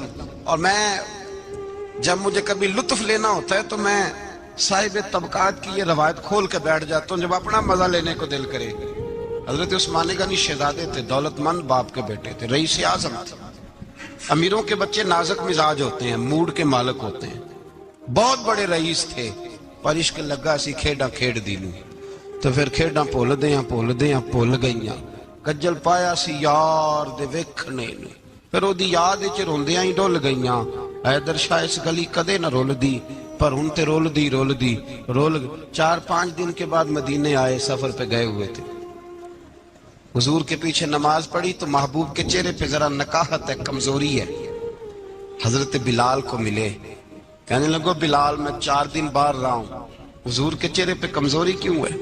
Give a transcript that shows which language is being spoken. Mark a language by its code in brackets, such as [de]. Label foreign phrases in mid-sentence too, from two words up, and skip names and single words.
[ur] اور میں جب مجھے کبھی لطف لینا ہوتا ہے تو میں صاحب طبقات کی یہ روایت کھول کے بیٹھ جاتا ہوں جب اپنا مزہ لینے کو دل کرے. حضرت عثمان غنی شہزادے تھے، دولت مند باپ کے بیٹے تھے، رئیس اعظم تھے. امیروں کے بچے نازک مزاج ہوتے ہیں، موڈ کے مالک ہوتے ہیں. بہت بڑے رئیس تھے، [pa] پر عشق لگا سی کھیڈاں کھیڑ دی لوں. تو پھر کھیڈاں بھول گئیاں. کجل پایا سی یار دے ویکھنے نوں، پھر او دی یاد وچ روندیاں ہی ڈول گئیاں. حیدر شاہ اس گلی کدے نہ رول دی، پر ہن تے رول دی 4-5 [ur] دن کے بعد مدینے آئے، سفر پہ گئے ہوئے تھے. حضور کے پیچھے نماز پڑھی تو محبوب کے چہرے پہ ذرا نکاہت ہے، کمزوری ہے. حضرت بلال کو ملے، کہنے لگو بلال میں 4 دن باہر رہا ہوں، حضور کے چہرے پہ کمزوری کیوں ہے؟